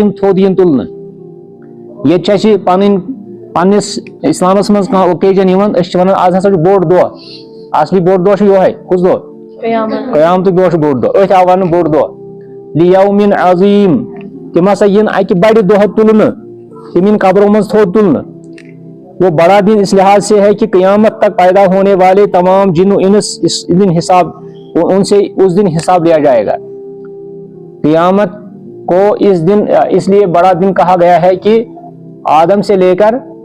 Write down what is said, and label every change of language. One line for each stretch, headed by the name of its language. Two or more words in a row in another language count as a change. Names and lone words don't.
Kashmiri: یِم تھوٚد یِن تُلنہٕ ییٚتہِ چھِ اَسہِ پننِس اسلامس منٛز کانٛہہ اوکیجن یِوان أسۍ چھِ ونان آز ہسا چھُ بوٚڑ دۄہ اصلی بوٚڑ دۄہ چھُ یِہوے کُس دۄہ قیامتُک دۄہ چھُ بوٚڑ دۄہ أتھۍ آو وننہٕ بوٚڑ دۄہ
Arabic: لیومن عظیٖم
Kashmiri: تِم ہسا یِن اکہِ بڑِ دۄہ تُلنہٕ تِم یِن قبرو منٛز تھوٚد تُلنہٕ
Urdu: وہ بڑا دن اس لحاظ سے ہے کہ قیامت تک پیدا ہونے والے تمام جن و انس اس دن حساب ان سے اس دن حساب لیا جائے گا قیامت کو اس لیے بڑا دن کہا گیا ہے کہ آدم سے لے کر